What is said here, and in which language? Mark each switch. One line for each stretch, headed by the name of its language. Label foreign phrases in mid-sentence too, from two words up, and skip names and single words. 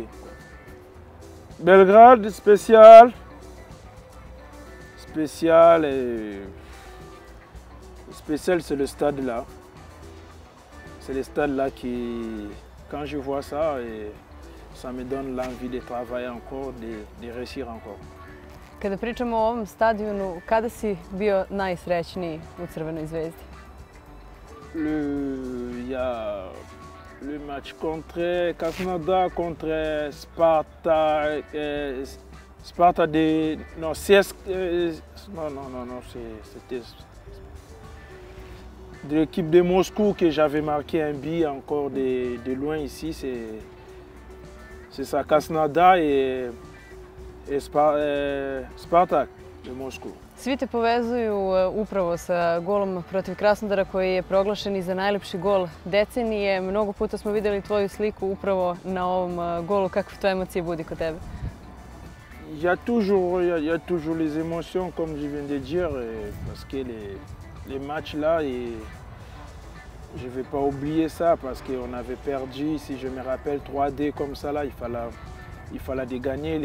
French: Belgrade, spécial. Spécial, c'est le stade là. C'est le stade là qui, quand je vois ça, ça me donne l'envie de travailler encore, de réussir encore.
Serbian: Kada pričamo o ovom stadionu, kada si bio najsrećniji u Crvenoj zvezdi?
French: Il y a le match contre Krasnodar, contre Sparta, Sparta de... Non, CSK... non, c'était de l'équipe de Moscou que j'avais marqué un but encore de loin ici. C'est ça, Krasnodar et Spartak de Moscou.
Serbian: Svi te povezuju upravo sa golom protiv Krasnodara koji je proglašen i za najljepši gol decenije. Mnogo puta smo vidjeli tvoju sliku upravo na ovom golu. Kakve to emocije budi kod tebe?
French: Il y a toujours les émotions, comme je viens de dire, parce que les matchs là, je ne vais pas oublier ça parce qu'on avait perdu, si je me rappelle, 3-2 comme ça là, il fallait gagner.